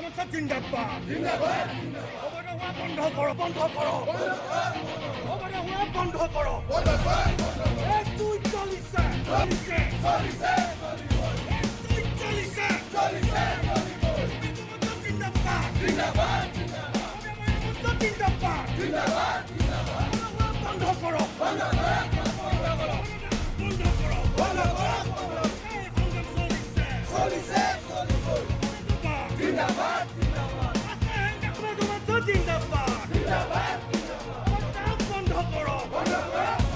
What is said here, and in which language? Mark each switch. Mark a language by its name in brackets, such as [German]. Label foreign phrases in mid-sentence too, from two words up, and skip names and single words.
[Bangla] জিন্দাবাদ জিন্দাবাদ অবৈধ হওয়া বন্ধ করো বন্ধ করো অবৈধ হওয়া বন্ধ করো এক দুই চলিছে চলিছে চলিছে এক দুই চলিছে চলিছে জিন্দাবাদ জিন্দাবাদ জিন্দাবাদ জিন্দাবাদ বন্ধ করো বন্ধ করো বন্ধ করো বন্ধ করো চলিছে জিন্দাবাদ জিন্দাবাদ জিন্দাবাদ জিন্দাবাদ বন্ধ করো বন্ধ করো